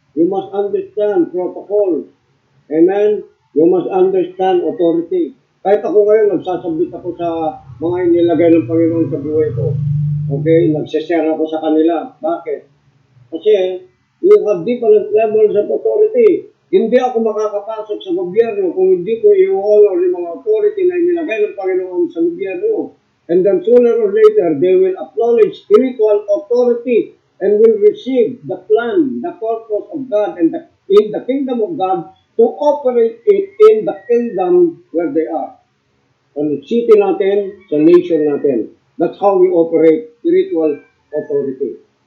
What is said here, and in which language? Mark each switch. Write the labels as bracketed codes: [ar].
[en] You must understand protocol. Amen? You must understand authority. [tl] Kahit ako ngayon, nagsasabit ako sa mga inilagay ng Panginoon sa buhay ko. Okay? Nagsashare ako sa kanila. Bakit? [en] Kasi you have different levels of authority. [tl] Hindi ako makakapasok sa gobyerno kung hindi ko i-honor yung mga authority na inilagay ng Panginoon sa gobyerno. [en] And then sooner or later, they will acknowledge spiritual authority and will receive the plan, the purpose of God and in the kingdom of God to operate it in the kingdom where they are. [tl] Sa city natin, sa nation natin. [en] That's how we operate spiritual authority.